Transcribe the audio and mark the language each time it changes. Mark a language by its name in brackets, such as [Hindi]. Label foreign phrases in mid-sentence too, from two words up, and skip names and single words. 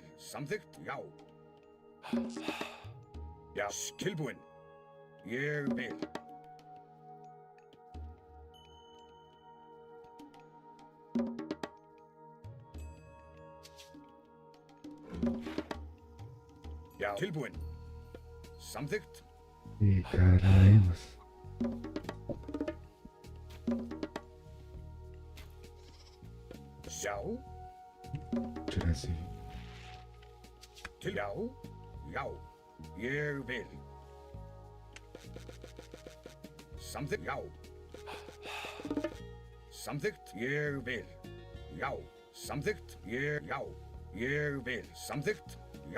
[Icelandic] Samþykkt, já. Já, tilbúin. Ég vil. Já, tilbúin. Samþykkt. [Portuguese] Ih, caralho. [Icelandic] Já. [Portuguese] Tirar esse. [Icelandic] Til já. Ég vil. Samþykkt, já. Samþykkt, ég vil. Já. Samþykkt, já. Ég vil. Samþykkt, já.